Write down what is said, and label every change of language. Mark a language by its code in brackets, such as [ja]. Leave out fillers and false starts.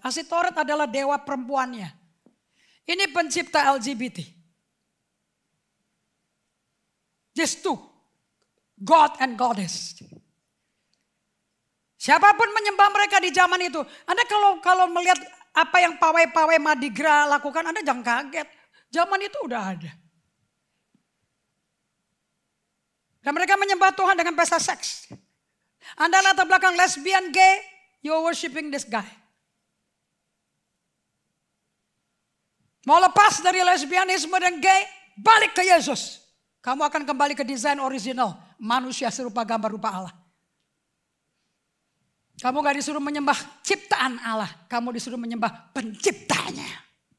[id] Asitoret adalah dewa perempuannya. Ini pencipta LGBT. [en] These two, God and Goddess. [id] Siapapun menyembah mereka di zaman itu. Anda kalau melihat apa yang pawai-pawai Mardi Gras lakukan, Anda jangan kaget. Zaman itu udah ada. Dan mereka menyembah Tuhan dengan pesta seks. Anda latar belakang lesbian, gay, [en] you're worshiping this guy. [id] Mau lepas dari lesbianisme dan gay, balik ke Yesus. Kamu akan kembali ke desain original, manusia serupa gambar rupa Allah. Kamu gak disuruh menyembah ciptaan Allah, kamu disuruh menyembah penciptanya.